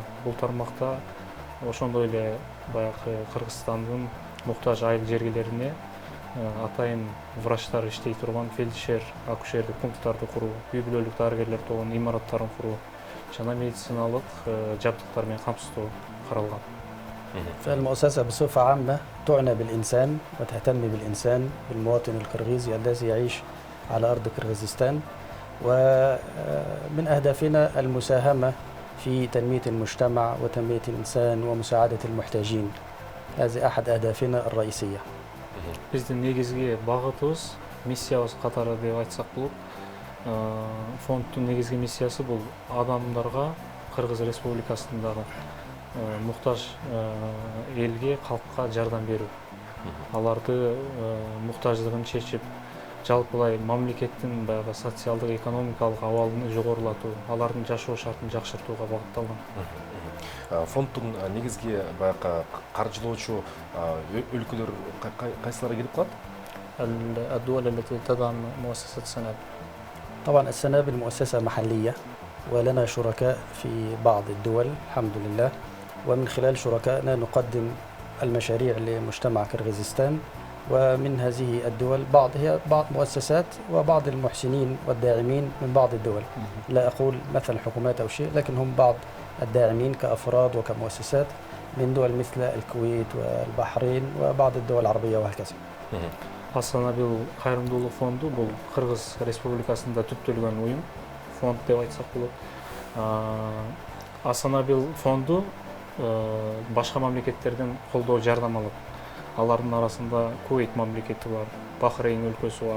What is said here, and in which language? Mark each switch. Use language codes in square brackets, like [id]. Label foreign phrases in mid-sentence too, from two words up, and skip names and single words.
[ky] Бул тармакта ошондой эле баягы Кыргызстандын муктаж айыл жергелерине атайын врачтар иштей турган фельдшер, акушерлик пункттарды куруу, үй бүлөлүк дарыгерлер тобунун имараттарын куруу жана медициналык жабдыктар менен камсыздоо каралган. [ar] فالمؤسسة بصفة عامة تعنى بالإنسان وتهتم بالإنسان، بالمواطن القرغيزي الذي يعيش على أرض كرغيزستان، ومن أهدافنا المساهمة في تنمية المجتمع وتنمية الإنسان ومساعدة المحتاجين. هذه أحد أهدافنا الرئيسية. [ky] Биздин негизги багытыбыз, миссиябыз катары деп айтсак болот. Фондтун негизги миссиясы бул адамдарга Кыргыз Республикасындагы муктаж элге, калкка жардам берүү. Аларды муктаждыгын чечип, жалпылай мамлекеттин баягы социалдык экономикалык абалын жогорулатуу, алардын жашоо шартын жакшыртууга багытталган. Фондтун негизги баягы каржылоочу өлкөлөр кайсыларга келип калат? [ar] الدول التي تدعم مؤسسة السنابل. طبعا السنابل مؤسسة محلية ولنا شركاء في بعض الدول الحمد لله، ومن خلال شركائنا نقدم المشاريع لمجتمع كرغيزستان، ومن هذه الدول هي بعض مؤسسات وبعض المحسنين والداعمين من بعض الدول. لا أقول مثلا حكومات أو شيء، لكن هم بعض الداعمين كأفراد وكمؤسسات من دول مثل الكويت والبحرين وبعض الدول العربية وهكذا. [ky] Асанабил кайрымдуулук фонду бул Кыргыз Республикасында түптөлгөн уюм, фонд деп айтсак болот. Асанабил фонду башка мамлекеттерден колдоо жардам алат. Алардын арасында Кувейт мамлекети бар, Бахрейн өлкөсү бар.